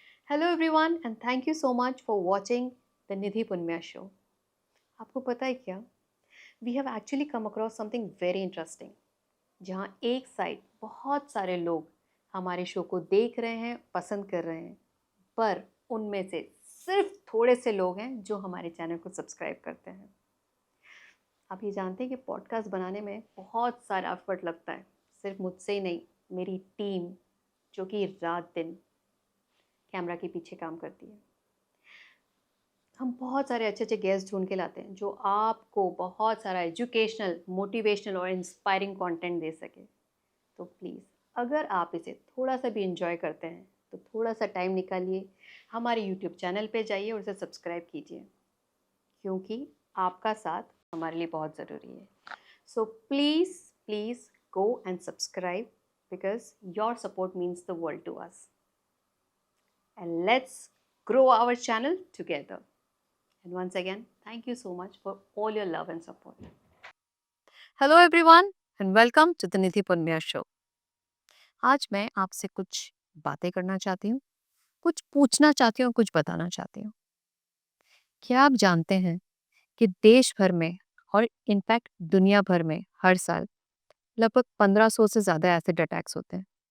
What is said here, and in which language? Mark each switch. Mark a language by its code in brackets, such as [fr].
[en] Hello everyone and thank you so much for watching the Nidhi Punmya show. [hi] आपको पता है क्या? [en] We have actually come across something very interesting. [hi] जहाँ एक side बहुत सारे लोग हमारे शो को देख रहे हैं, पसंद कर रहे हैं, पर उनमें से सिर्फ थोड़े से लोग हैं जो हमारे चैनल को सब्सक्राइब करते हैं। आप ये जानते हैं कि पॉडकास्ट बनाने में बहुत सारा एफर्ट लगता है, सिर्फ मुझसे ही नहीं, मेरी टीम जो कि रात दिन कैमरा के पीछे काम करती है। हम बहुत सारे अच्छे अच्छे गेस्ट ढूंढ के लाते हैं जो आपको बहुत सारा एजुकेशनल, मोटिवेशनल और इंस्पायरिंग कंटेंट दे सके। तो प्लीज़ अगर आप इसे थोड़ा सा भी इंजॉय करते हैं तो थोड़ा सा टाइम निकालिए, हमारे यूट्यूब चैनल पे जाइए और उसे सब्सक्राइब कीजिए, क्योंकि आपका साथ हमारे लिए बहुत ज़रूरी है। [en] So please please go and subscribe because your support means the world to us. And let's grow our channel together. And once again, thank you so much for all your love and support. Hello everyone and welcome to the Nidhi Punmya show. [hi] आज मैं आपसे कुछ बातें करना चाहती हूँ, कुछ पूछना चाहती हूँ, कुछ बताना चाहती हूँ। क्या आप जानते हैं कि देश भर में और इनफैक्ट दुनिया भर में हर साल लगभग 1500 से ज़्यादा एसिड अटैक्स होते हैं।